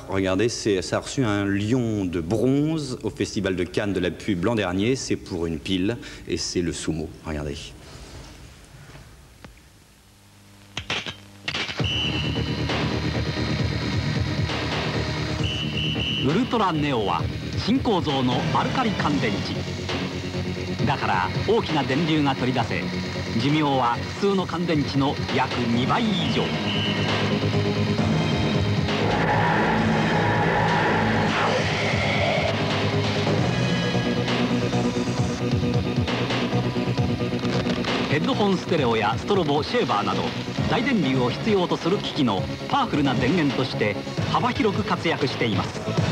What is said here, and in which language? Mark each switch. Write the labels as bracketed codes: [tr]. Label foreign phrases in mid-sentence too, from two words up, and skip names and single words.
[fr] Regardez, ça a reçu un lion de bronze au Festival de Cannes de la pub l'an dernier. C'est pour une pile et c'est le sumo. Regardez. [ja] Ultra Neo は新構造のアルカリ乾電池だから大きな電流が取り出せ寿命は普通の乾電池の約2倍以上。ヘッドホンステレオやストロボシェーバーなど大電流を必要とする機器のパワフルな電源として幅広く活躍しています。